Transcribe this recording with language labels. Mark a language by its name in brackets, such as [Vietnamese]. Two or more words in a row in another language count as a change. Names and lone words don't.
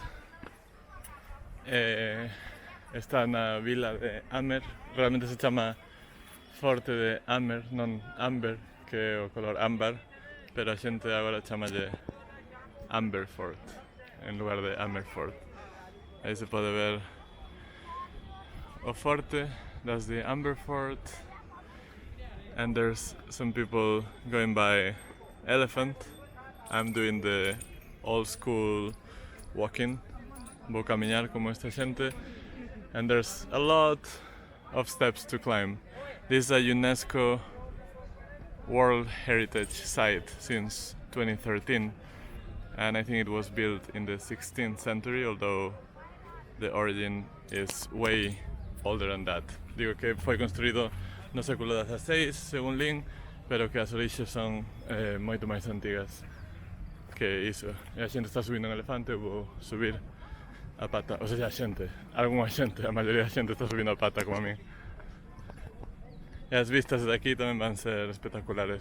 [Galician] Está na vila de Amer. Realmente se chama Forte de Amer, non Amber, que é o color ámbar, pero a xente agora chamalle Amberfort en lugar de Amerfort. Aí se pode ver o forte, [English] that's the Amberfort, and there's some people going by elephant. I'm doing the old school walking, [Galician] vou camiñar como esta xente, [English] and there's a lot of steps to climb. This is a UNESCO World Heritage Site since 2013, and I think it was built in the 16th century, although the origin is way older than that. [Galician] Digo que foi construído no século XVI, según Lin, pero que as orixes son moito máis antigas que iso. E a xente está subindo en elefante, vou subir a pata, ou seja, a xente, algunha xente, a maioría da xente está subindo a pata como a mí. [Spanish] Y las vistas desde aquí también van a ser espectaculares.